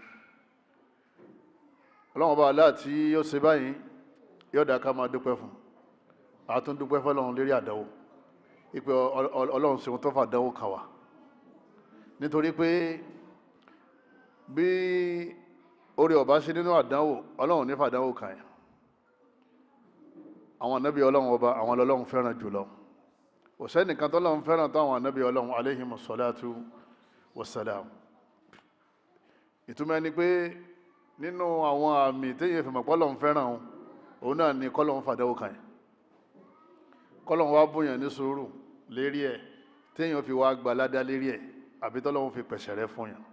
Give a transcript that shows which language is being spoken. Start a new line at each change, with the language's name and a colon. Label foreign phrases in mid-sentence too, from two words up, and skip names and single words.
Yoruba: Ọlọ́run bá aláà tí yóò ṣe báyìí yóò dá ká máa dúpẹ́ fún, àtún dúpẹ́ fọ́lọ́run lérí àdánwò, ìpè Ọlọ́run ṣe wọn tó fàdánwò kà wá. Nítorí pé bí orí ọba ṣe nínú àdánwò, Ọlọ́run ní fàdánwò kà yẹn. Àwọn ànábì Ọlọ́run ọba àwọn Ọlọ́run fẹ́ràn jùlọ. Kò sẹ́nìkan tó Ọlọ́run fẹ́ràn tó àwọn ànábì Ọlọ́run
Arabic: عليهم الصلاة والسلام.
Yoruba: Ìtumọ̀ ni pé nínú àwọn àmì téèyàn fi mọ̀ pé Ọlọ́run fẹ́ràn òun náà ni k'Ọlọ́run fàdánwò kà yẹn, k'Ọlọ́run wá bóyàn ní sùúrù lérí ẹ̀ téèyàn fi wá gba ládá lérí ẹ̀, àbí t'Ọlọ́run fi pẹ̀sẹ̀ rẹ́ fún yàn.